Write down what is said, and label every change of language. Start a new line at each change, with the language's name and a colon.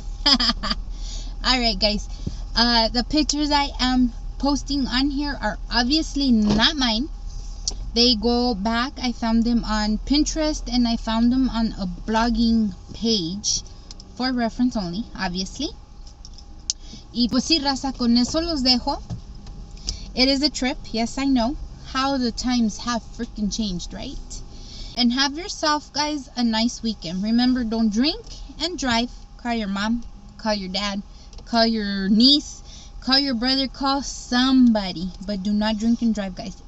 English: Alright, guys. The pictures I am posting on here are obviously not mine. They go back. I found them on Pinterest and I found them on a blogging page for reference only, obviously.
Spanish: Y pues sí, raza, con eso los dejo.
English: It is a trip. Yes, I know. How the times have freaking changed, right? And have yourself, guys, a nice weekend. Remember, don't drink and drive. Call your mom. Call your dad. Call your niece. Call your brother. Call somebody. But do not drink and drive, guys.